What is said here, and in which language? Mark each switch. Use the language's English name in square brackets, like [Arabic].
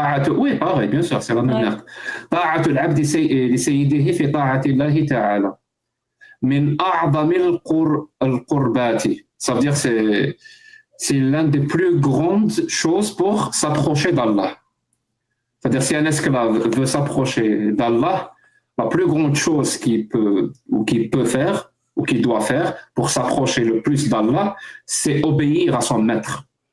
[French] Oui, pareil, bien sûr, c'est la même lettre. [Arabic] طاعة العبد لسيده في طاعة الله تعالى من أعظم القربات. [French] Ça veut dire c'est l'une des plus grandes choses pour s'approcher d'Allah. C'est-à-dire si un esclave veut s'approcher d'Allah, la plus grande chose qu'il peut faire ou qu'il doit faire pour s'approcher le plus d'Allah, c'est obéir à son maître.